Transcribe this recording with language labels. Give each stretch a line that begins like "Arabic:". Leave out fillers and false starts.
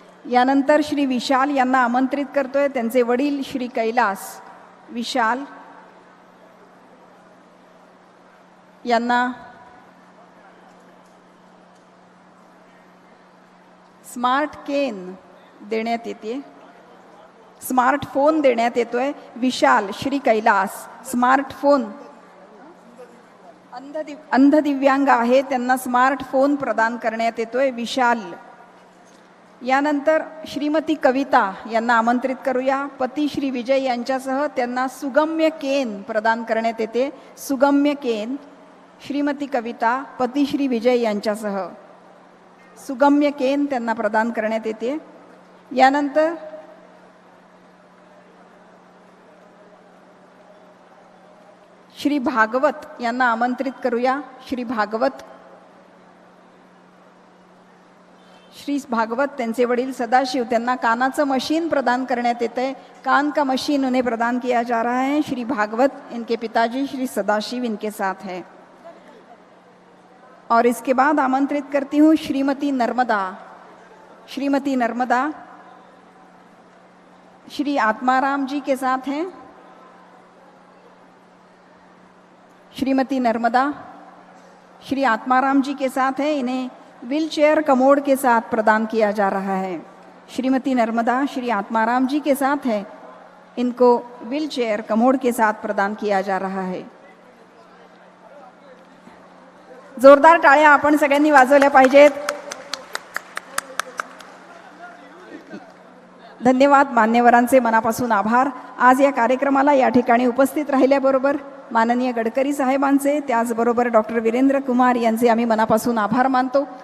Marathi: यानंतर श्री विशाल यांना आमंत्रित करतोय. त्यांचे वडील श्री कैलास. विशाल यांना स्मार्ट केन देण्यात येते. स्मार्टफोन देण्यात येतोय. विशाल श्री कैलास स्मार्टफोन. अंध दिव्यांग आहे, त्यांना स्मार्टफोन प्रदान करण्यात येतोय. विशाल. यानंतर श्रीमती कविता यांना आमंत्रित करूया. पती श्री विजय यांच्यासह त्यांना सुगम्य केन प्रदान करण्यात येते. सुगम्य केन. श्रीमती कविता, पती श्री विजय यांच्यासह सुगम्य केन त्यांना प्रदान करण्यात येते. यानंतर श्री भागवत यांना आमंत्रित करूया. श्री भागवत. श्री भागवत, त्यांचे वडील सदाशिव, त्यांना कानाचं मशीन प्रदान करण्यात येते है.
Hindi: कान का मशीन उन्हें प्रदान किया जा रहा है. श्री भागवत, इनके पिताजी श्री सदाशिव इनके साथ है. और इसके बाद आमंत्रित करती हूँ श्रीमती नर्मदा. श्रीमती नर्मदा श्री आत्माराम जी के साथ हैं. श्रीमती नर्मदा श्री आत्माराम जी के साथ है. इन्हें व्हीलचेयर कमोड के साथ प्रदान किया जा रहा है. श्रीमती नर्मदा श्री आत्माराम जी के साथ है. इनको व्हीलचेयर कमोड के साथ प्रदान किया जा रहा है.
Marathi: जोरदार टाळ्या आपण सगळ्यांनी वाजवल्या पाहिजेत. धन्यवाद. मान्यवरांचे मनापासून आभार. आज या कार्यक्रमाला या ठिकाणी उपस्थित राहिल्याबरोबर माननीय गडकरी साहेबांचे, त्याचबरोबर डॉक्टर वीरेंद्र कुमार यांचे आम्ही मनापासून आभार मानतो.